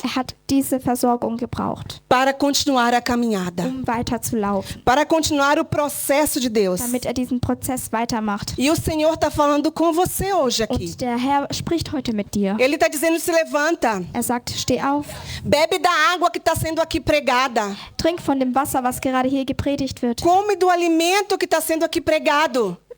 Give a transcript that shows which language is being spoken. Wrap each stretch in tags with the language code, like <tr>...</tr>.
<de>Er hat diese Versorgung gebraucht,</de> <pt>para continuar a caminhada,</pt> <de>um weiterzulaufen,</de> <pt>para continuar o processo de Deus.</pt> <de>damit er diesen Prozess weitermacht.</de> <pt>E o Senhor está falando com você hoje aqui.</pt> <de>Und der Herr spricht heute mit dir.</de> <pt>Ele está dizendo, se levanta,</pt> <de>Er sagt, steh auf,</de> <pt>bebe da água que está sendo aqui pregada,</pt> <de>trink von dem Wasser, was gerade hier gepredigt wird.</de> <pt>come do alimento que está sendo aqui pregado.</pt>